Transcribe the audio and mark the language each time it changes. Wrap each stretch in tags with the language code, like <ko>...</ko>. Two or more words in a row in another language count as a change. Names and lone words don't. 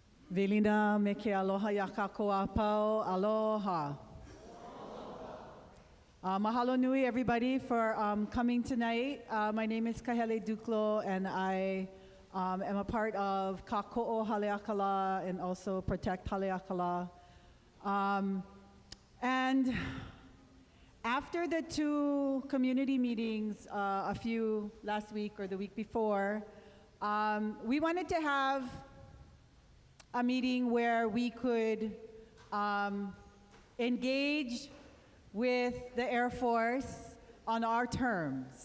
<haw>Velina me ke aloha ya kako apau, aloha. Mahalo nui</haw> <en>everybody for coming tonight. My name is Kahele Duklo and I am a part of Kako Haleakala and also Protect Haleakala. And after the two community meetings a few last week or the week before, we wanted to have a meeting where we could engage with the Air Force on our terms.</en>